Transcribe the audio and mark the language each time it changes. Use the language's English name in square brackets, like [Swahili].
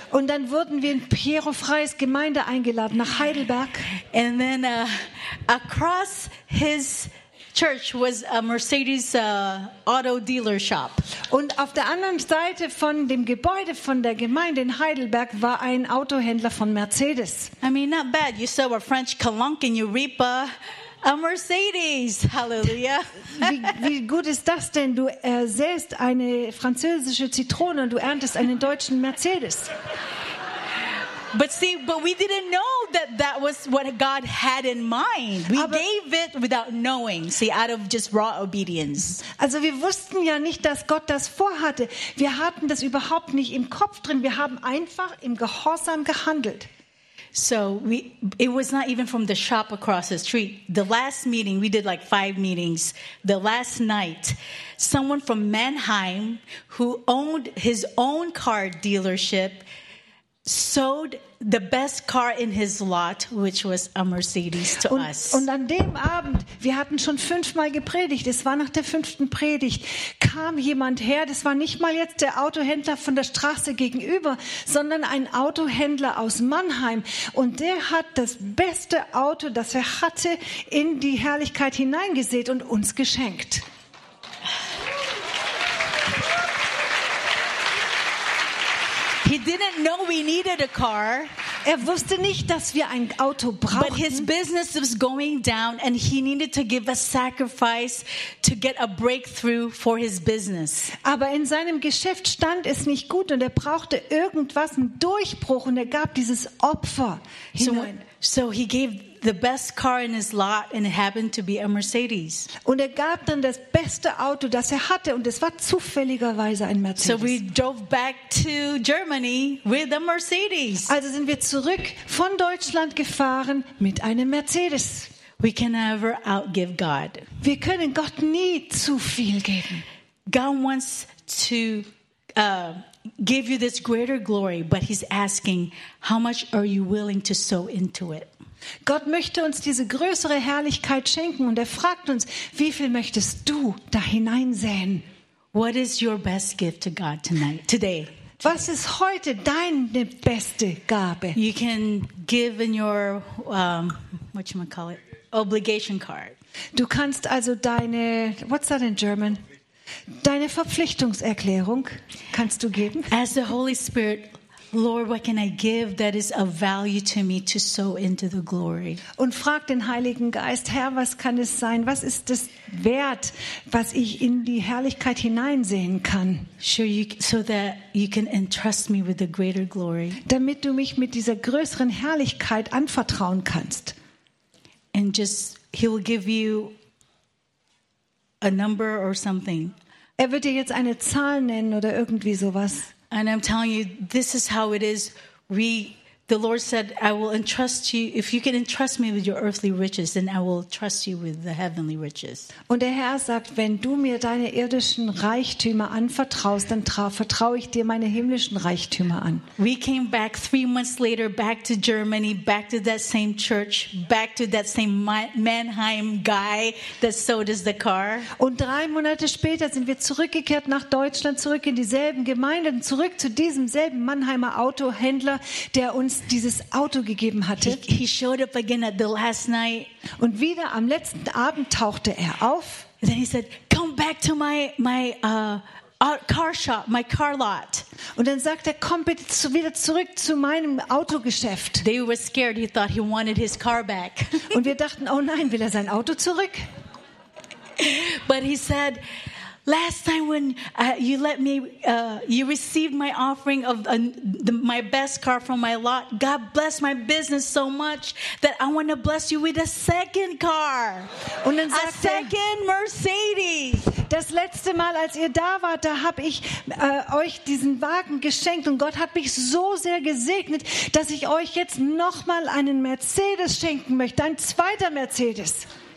[German] Und dann wurden wir in Piero Freys Gemeinde eingeladen nach Heidelberg. [English] And then across his church was a Mercedes auto dealer shop. [German] Und auf der anderen Seite von dem Gebäude von der Gemeinde in Heidelberg war ein Autohändler von Mercedes. [English] I mean, not bad. You sell a French Clunk and you reap a Mercedes. Hallelujah. [German] Wie gut ist das denn? Du säst eine französische Zitrone und du erntest einen deutschen Mercedes. [English] But we didn't know that was what God had in mind. We gave it without knowing. See, out of just raw obedience. [German] Also wir wussten ja nicht, dass Gott das vorhatte. Wir hatten das überhaupt nicht im Kopf drin. Wir haben einfach im Gehorsam gehandelt. [English] So it was not even from the shop across the street. The last meeting, we did like 5 meetings. The last night, someone from Mannheim who owned his own car dealership sold the best car in his lot, which was a Mercedes to us. [German] Und an dem Abend, wir hatten schon 5-mal gepredigt, es war nach der 5. Predigt, kam jemand her, das war nicht mal jetzt der Autohändler von der Straße gegenüber, sondern ein Autohändler aus Mannheim. Und der hat das beste Auto, das er hatte, in die Herrlichkeit hineingesät und uns geschenkt. [English] He didn't know we needed a car. [German] Er wusste nicht, dass wir ein Auto brauchten. [English] But his business was going down and he needed to give a sacrifice to get a breakthrough for his business. [German] Aber in seinem Geschäft stand es nicht gut und er brauchte irgendwas, einen Durchbruch, und er gab dieses Opfer hinein. [English] So he gave the best car in his lot and it happened to be a Mercedes. [German] Und er gab dann das beste Auto, das er hatte, und es war zufälligerweise ein Mercedes. [English] So we drove back to Germany with a Mercedes. [German] Also sind wir zurück von Deutschland gefahren mit einem Mercedes. [English] We can never outgive God. [German] Wir können Gott nie zu viel geben. [English] God wants to give you this greater glory, but he's asking, how much are you willing to sow into it? [German] Gott möchte uns diese größere Herrlichkeit schenken und er fragt uns, wie viel möchtest du da hineinsäen? [English] What is your best gift to God tonight? Today. [German] Was ist heute deine beste Gabe? [English] You can give in your whatchamacallit? Obligation card. [German] Du kannst also deine, [English] what's that in German? [German] Deine Verpflichtungserklärung kannst du geben. [English] As the Holy Spirit, Lord, what can I give that is of value to me to sow into the glory? [German] Und frag den Heiligen Geist, Herr, was kann es sein? Was ist das wert, was ich in die Herrlichkeit hineinsehen kann? [English] So that you can entrust me with the greater glory. [German] Damit du mich mit dieser größeren Herrlichkeit anvertrauen kannst. [English] And just he will give you a number or something. [German] Er wird dir jetzt eine Zahl nennen oder irgendwie sowas. [English] And I'm telling you, this is how it is. We The Lord said, I will entrust you, if you can entrust me with your earthly riches, then I will trust you with the heavenly riches. [German] Und der Herr sagt, wenn du mir deine irdischen Reichtümer anvertraust, dann vertraue ich dir meine himmlischen Reichtümer an. [English] We came back 3 months later, back to Germany, back to that same church, back to that same Mannheim guy that sold us the car. [German] Und 3 Monate später sind wir zurückgekehrt nach Deutschland, zurück in dieselben Gemeinden, zurück zu diesem selben Mannheimer Autohändler, der uns dieses Auto gegeben hatte. [English] He showed up again at the last night. [German] Und wieder am letzten Abend tauchte er auf. [English] And then he said, "Come back to my car shop, my car lot." [German] Und dann sagt er, komm bitte wieder zurück zu meinem Autogeschäft. [English] They were scared. He thought he wanted his car back. [German] Und wir dachten, oh nein, will er sein Auto zurück? [English] But he said, last time when you let me, you received my offering of my best car from my lot, God blessed my business so much that I want to bless you with a second car. [German] Und dann sagt [English] a second Mercedes. [German] Das letzte Mal, als ihr da wart, da habe ich euch diesen Wagen geschenkt und Gott hat mich so sehr gesegnet, dass ich euch jetzt nochmal einen Mercedes schenken möchte, ein zweiter Mercedes.